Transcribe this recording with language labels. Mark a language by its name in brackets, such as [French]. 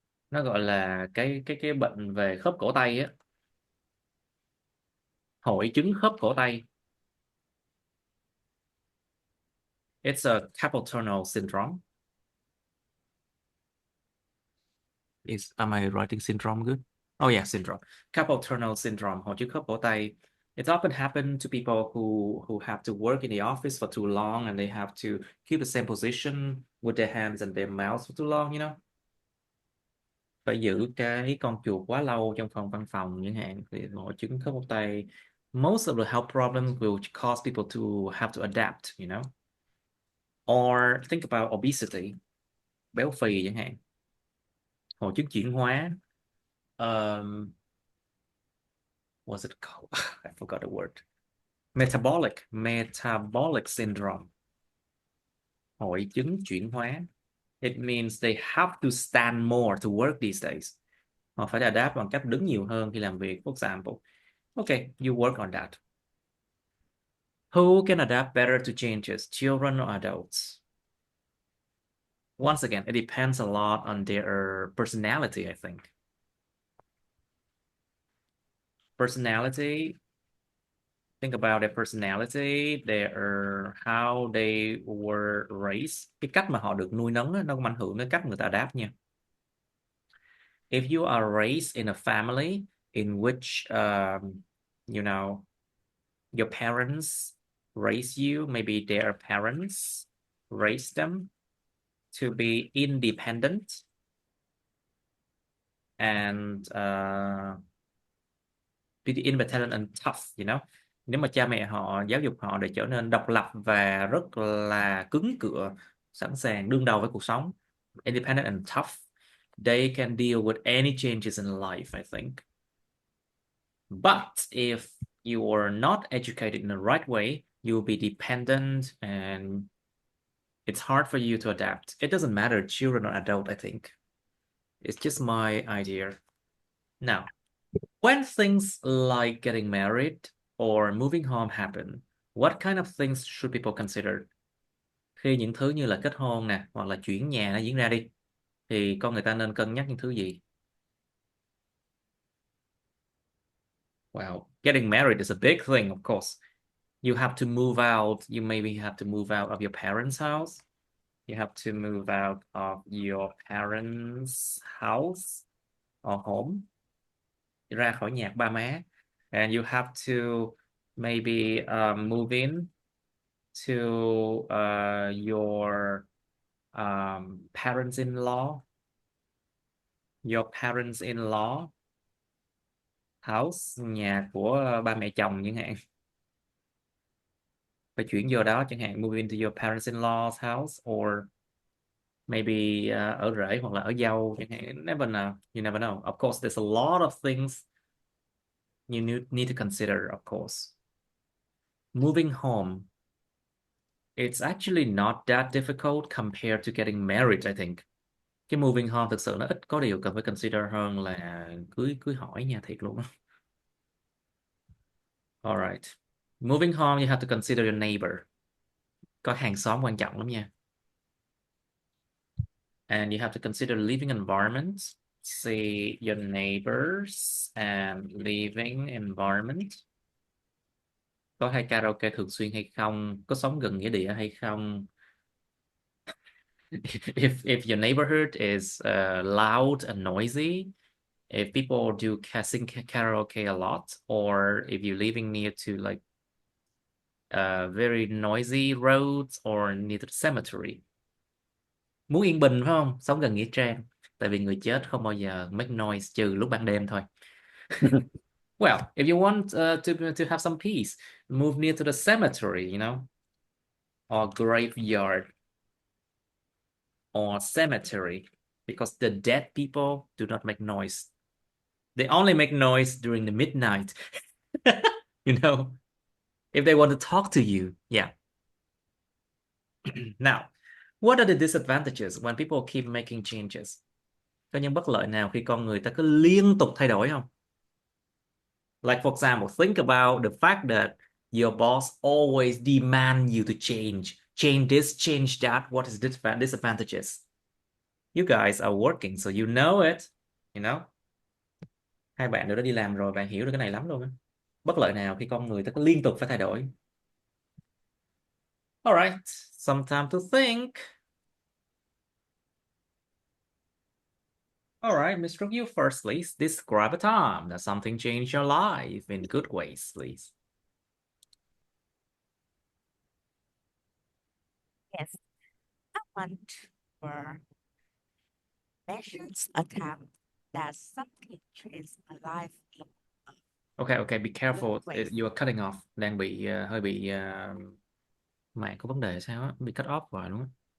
[Vietnamese] Nó gọi là cái bệnh về khớp cổ tay á, hội chứng khớp cổ tay. [English] It's a carpal tunnel syndrome. Am I writing syndrome good? Oh yeah, syndrome. Carpal tunnel syndrome, [Vietnamese] hội chứng khớp cổ tay. [English] It often happens to people who have to work in the office for too long and they have to keep the same position with their hands and their mouths for too long, you know. [Vietnamese] Phải giữ cái con chuột quá lâu trong phòng văn phòng chẳng hạn thì hội chứng khớp gối tay. [English] Most of the health problems will cause people to have to adapt, you know. Or think about obesity, [Vietnamese] béo phì chẳng hạn. Hội chứng chuyển hóa. [English] What's it called? I forgot the word. Metabolic syndrome. [Vietnamese] Hội chứng chuyển hóa. [English] It means they have to stand more to work these days. [Vietnamese] Họ phải adapt bằng cách đứng nhiều hơn khi làm việc. [English] For example, okay, you work on that. Who can adapt better to changes, children or adults? Once again, it depends a lot on their personality, I think. Personality, think about their personality, how they were raised. [Vietnamese] Cái cách mà họ được nuôi nấng nó cũng ảnh hưởng đến cách người ta adapt nha. [English] If you are raised in a family in which, you know, your parents raise you, maybe their parents raised them to be independent and be independent and tough, you know. [Vietnamese] Nếu mà cha mẹ họ giáo dục họ để trở nên độc lập và rất là cứng cựa, sẵn sàng đương đầu với cuộc sống, [English] independent and tough, they can deal with any changes in life, I think. But if you are not educated in the right way, you will be dependent and it's hard for you to adapt. It doesn't matter, children or adult, I think. It's just my idea. Now, when things like getting married or moving home happen, what kind of things should people consider? [Vietnamese] Khi những thứ như là kết hôn nè, hoặc là chuyển nhà nó diễn ra đi, thì con người ta nên cân nhắc những thứ gì? [English] Well, getting married is a big thing, of course. You have to move out. You maybe have to move out of your parents' house. You have to move out of your parents' house or home. [Vietnamese] Ra khỏi nhà ba má. [English] And you have to maybe move in to your parents-in-law, house, [Vietnamese] nhà của ba mẹ chồng chẳng hạn. Phải chuyển vô đó chẳng hạn, [English] move into your parents-in-law's house, or maybe [Vietnamese] ở rể hoặc là ở dâu chẳng hạn. [English] Never know. You never know. Of course, there's a lot of things you need to consider, of course. Moving home, it's actually not that difficult compared to getting married, I think. [Vietnamese] Cái moving home thực sự nó ít có điều cần phải consider hơn là cưới hỏi nha, thiệt luôn. [English] Alright. Moving home, you have to consider your neighbor. [Vietnamese] Có hàng xóm quan trọng lắm nha. [English] And you have to consider living environment. See your neighbors and living environment. [Vietnamese] Có hay karaoke thường xuyên hay không? Có sống gần nghĩa địa hay không? [English] If your neighborhood is loud and noisy, if people do sing karaoke a lot, or if you're living near to like very noisy roads or near the cemetery. [Vietnamese] Muốn yên bình phải không? Sống gần nghĩa trang. Tại vì người chết không bao giờ [English] make noise [Vietnamese] trừ lúc ban đêm thôi. [English] Well, if you want to have some peace, move near to the cemetery, you know, or graveyard, or cemetery, because the dead people do not make noise. They only make noise during the midnight. You know, if they want to talk to you. Yeah. Now, what are the disadvantages when people keep making changes? [Vietnamese] Có những bất lợi nào khi con người ta cứ liên tục thay đổi không? [English] Like for example, think about the fact that your boss always demand you to change this, change that. What is disadvantages? You guys are working, so you know it, you know. [Vietnamese] Hai bạn đều đã đi làm rồi, bạn hiểu được cái này lắm luôn á. Bất lợi nào khi con người ta cứ liên tục phải thay đổi? [English] Alright, some time to think. Alright, Mr. You first, please. Describe a time that something changed your life in good ways, please. Yes, I want to mention a time that something changed my life in Okay, okay, be careful. ways. You are cutting off. [Vietnamese] Đang bị hơi bị mạng có vấn đề sao á, bị cut off rồi đúng không?